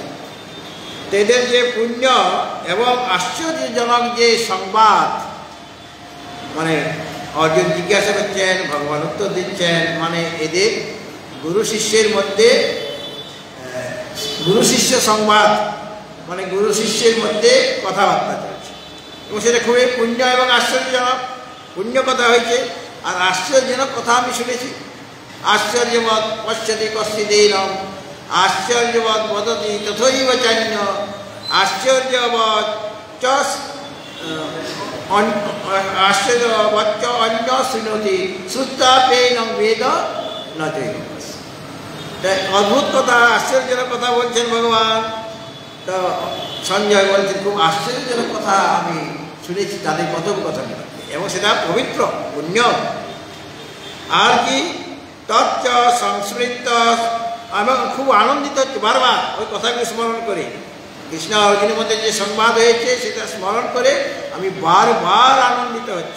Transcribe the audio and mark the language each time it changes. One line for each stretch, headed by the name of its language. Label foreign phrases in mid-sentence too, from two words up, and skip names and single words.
Bangla: এদের যে পুণ্য এবং আশ্চর্যজনক যে সংবাদ, মানে অর্জুন জিজ্ঞাসা করছেন, ভগবান উত্তর দিচ্ছেন, মানে এদের গুরু শিষ্যের মধ্যে গুরু শিষ্য সংবাদ, মানে গুরু শিষ্যের মধ্যে কথাবার্তা চলছে, এবং সেটা খুবই পুণ্য এবং আশ্চর্যজনক। পুণ্য কথা হয়েছে, আর আশ্চর্যজনক কথা আমি শুনেছি।
Sanskrit: আশ্চর্যমত পশ্যতি কশ্চিদেনম आश्चर्यवत् वदति तथैव चान्य आश्चर्यवत् च आश्चर्यवच्च अन्य शृणोति श्रुत्वाप्येनं वेद न चैव।
Bangla: অদ্ভুত কথা আশ্চর্যজনক কথা বলছেন ভগবান। তো সঞ্জয় বলছেন খুব আশ্চর্যজনক কথা আমি শুনেছি তাদের কথোপকথন এবং সেটা পবিত্র পুণ্য। আর কি
Sanskrit: তচ্চ সংস্মৃত
Bangla: আমি খুব আনন্দিত হচ্ছি বারবার ওই কথাগুলো স্মরণ করে। কৃষ্ণ অর্জুনের মধ্যে যে সংবাদ হয়েছে সেটা স্মরণ করে আমি বারবার আনন্দিত হচ্ছি।